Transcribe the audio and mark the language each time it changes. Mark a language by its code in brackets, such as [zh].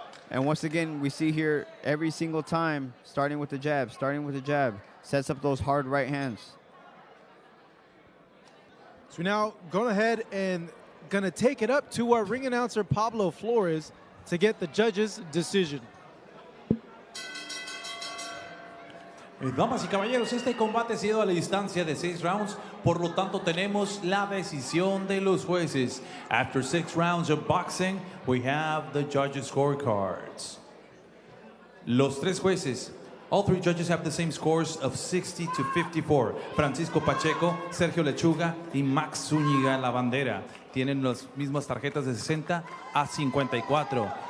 [en] And once again, we see here every single time, starting with the jab, sets up those hard right hands. So we now go ahead and going to take it up to our ring announcer, Pablo Flores, to get the judge's decision. [es] Damas y caballeros, este combate ha sido a la distancia de 6 rounds, por lo tanto tenemos la decisión de los jueces. [en] After 6 rounds of boxing, we have the judges' scorecards. [es] Los 3 jueces, [en] all 3 judges have the same scores of 60 to 54. [es] Francisco Pacheco, Sergio Lechuga y Max Zúñiga La Bandera tienen las mismas tarjetas de 60 a 54.